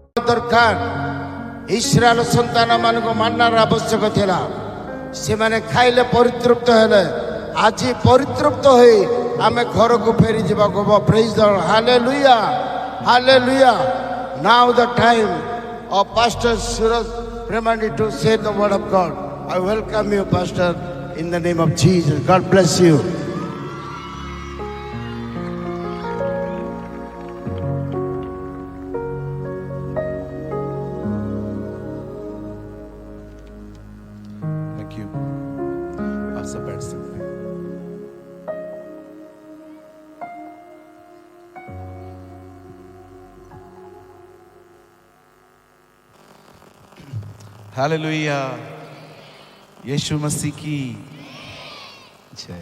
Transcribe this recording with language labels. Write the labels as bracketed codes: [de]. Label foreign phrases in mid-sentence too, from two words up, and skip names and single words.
[or] ଦରକାର। ଇସ୍ରାଏଲ ସନ୍ତାନ ମାନଙ୍କୁ ମାନର ଆବଶ୍ୟକ ଥିଲା, ସେମାନେ ଖାଇଲେ ପରିତୃପ୍ତ ହେଲେ। ଆଜି ପରିତୃପ୍ତ ହୋଇ ଆମେ ଘରକୁ ଫେରି ଯିବାକୁ ହବ। [en] Praise the Lord, ହାଲେଲୁୟା, ହାଲେଲୁୟା। Now the time of Pastor Suraj Premandi to say the word of God. I welcome you, Pastor, in the name of Jesus. God bless you. Thank you. [hi] आप सब बैठ सकते हैं। हालेलुया, यीशु मसीह की जय।